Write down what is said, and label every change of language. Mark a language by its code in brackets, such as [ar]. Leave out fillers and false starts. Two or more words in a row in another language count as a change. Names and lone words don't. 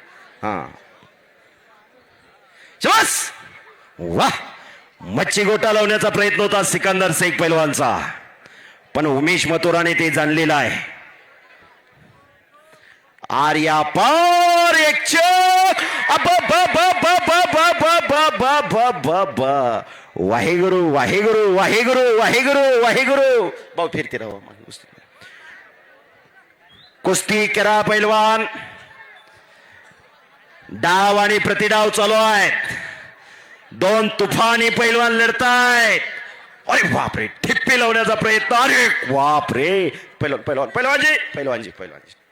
[mr] हा शबास. वा, मच्छी गोटा लावण्याचा प्रयत्न होता सिकंदर शेख पैलवानचा, पण उमेश मथुराने ते जाणलेलं आहे. आर्या पार एक चक. वाहेगुरु वाहेगुरु वाहेगुरु वाहेगुरु वाहेगुरु. भाऊ फिरते राहा. कुस्ती करा पैलवान. डाव आणि प्रतिडाव चालू आहेत. दोन तुफानी पैलवान लढतायत. अरे बापरे, ठिप्पी लावण्याचा प्रयत्न. अरे बापरे, पैलवान पैलवान पैलवानजी पैलवानजी पैलवानजी.